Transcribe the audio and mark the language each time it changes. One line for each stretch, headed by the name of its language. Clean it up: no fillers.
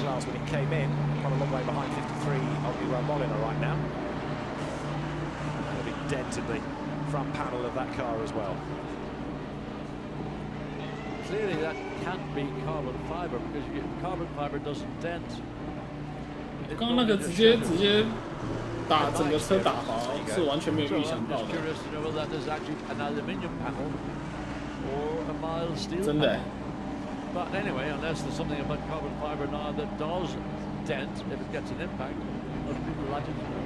English: class when it came in, quite a long way behind 53 of the Molina right now. And a big dent in the front panel of that car as well. Clearly that can't be carbon fiber because carbon fiber doesn't dent.
Chinese: 刚刚那个直接打整个车打滑，是完全没有预想到的。
English: Curious to know whether that is actually an aluminium panel or a mild steel
Chinese: 真的。
English: But anyway, unless there's something about carbon fiber now that does dent if it gets an impact, other people like it.